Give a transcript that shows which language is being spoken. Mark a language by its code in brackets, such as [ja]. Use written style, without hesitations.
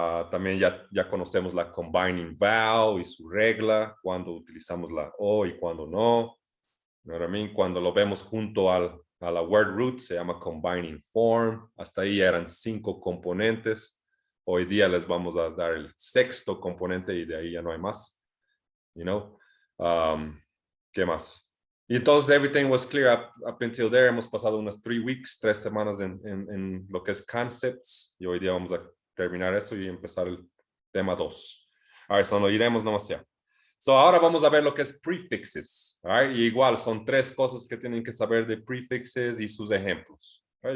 [es] También ya conocemos la combining vowel y su regla, cuando utilizamos la O y cuando no. Cuando lo vemos junto a la word root se llama combining form. Hasta ahí eran 5 componentes. Hoy día les vamos a dar el 6º componente y de ahí ya no hay más. [en] You know? [es] ¿Qué más? Y entonces [en] everything was clear up until there. [es] Hemos pasado unas [en] 3 weeks, [es] 3 semanas en lo que es concepts. Y hoy día vamos a terminar eso y empezar el tema 2. Ahora, eso lo iremos nomás ya. So, ahora vamos a ver lo que es prefixes. Right? Y igual, son 3 cosas que tienen que saber de prefixes y sus ejemplos. Right?